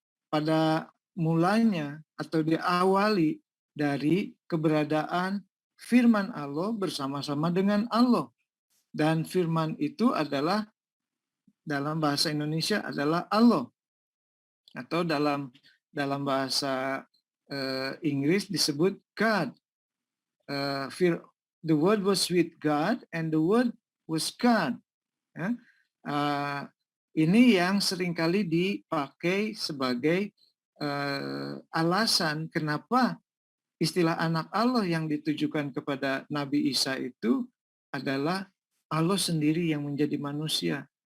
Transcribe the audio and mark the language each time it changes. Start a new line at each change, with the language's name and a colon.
Indonesian: Pada mulanya atau diawali dari keberadaan firman Allah bersama-sama dengan Allah. Dan firman itu adalah, dalam bahasa Indonesia adalah Allah. Atau dalam bahasa Inggris disebut God.
English: The word was with God and the word was God.
Indonesian: Ya. Ini yang seringkali dipakai sebagai alasan kenapa istilah anak Allah yang ditujukan kepada Nabi Isa itu adalah Allah sendiri yang menjadi manusia.